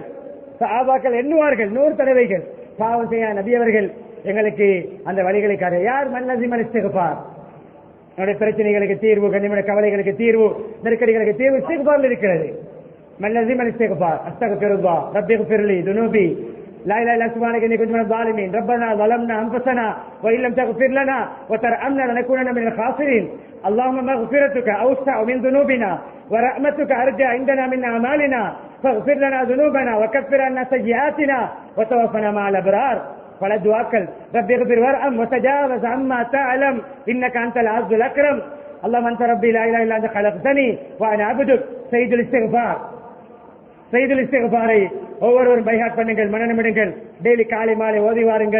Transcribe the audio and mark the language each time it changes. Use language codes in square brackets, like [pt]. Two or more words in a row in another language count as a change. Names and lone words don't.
[ta] சஹாபாக்கள் எண்ணுவார்கள் 100 தடவைகள். பாவம் செய்ய நபி அவர்கள் எங்களுக்கு அந்த வழிகளை காட்ட. யார் [ar] من لزم الاستغفار, [ta] நம்முடைய பிரச்சனைகளுக்கு தீர்வு, கண்ணியமான கவலைகளுக்கு தீர்வு, நெருக்கடிகளுக்கு தீர்வு இஸ்திக்பாரில் இருக்கிறது. [ar] من لزم الاستغفار، أستغفر الله ربي اغفر لي ذنوبي لا إله إلا سبحانك إني كنت من الظالمين ربنا ظلمنا أنفسنا وإن لم تغفر لنا وترحمنا لنكونن من الخاسرين اللهم مغفرتك أوسع من ذنوبنا ورحمتك أرجى عندنا من أعمالنا فاغفر لنا ذنوبنا وكفر عنا سيئاتنا وتوفنا مع الأبرار. [ta] பல துஆக்கள், [ar] رب اغفر وارحم وتجاوز عما تعلم إنك أنت الأعز الأكرم الله أنت ربي لا إله إلا أنت خلقتني وأنا عبدك. سيد الاستغفار, سيد الاستغفار [ta] ஒவ்வொருவரும் பைஹாட் பண்ணுங்கள், மனனமிடுங்கள். டெய்லி காலை மாலை ஓதி வாருங்கள்.